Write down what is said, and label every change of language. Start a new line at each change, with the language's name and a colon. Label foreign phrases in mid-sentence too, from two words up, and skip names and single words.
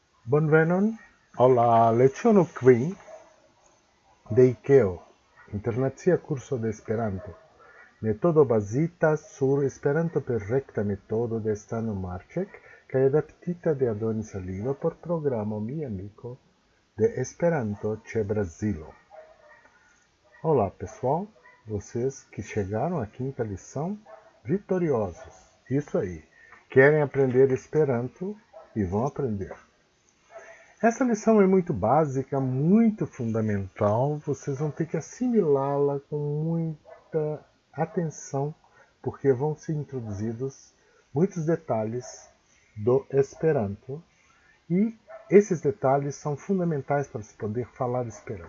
Esperanto: Bonvenon al la leciono kvin de IKEO, internacia curso de Esperanto. Metodo bazita sur Esperanto per rekta metodo de Stano Marĉek kaj adaptita de Adonis Alilo por programo Mi Amigo de Esperanto ĉe Brazilo.
Portuguese: Olá, pessoal, vocês que chegaram à quinta lição vitoriosos. Isso aí, querem aprender Esperanto e vão aprender. Essa lição é muito básica, muito fundamental, vocês vão ter que assimilá-la com muita atenção, porque vão ser introduzidos muitos detalhes do Esperanto, e esses detalhes são fundamentais para se poder falar Esperanto.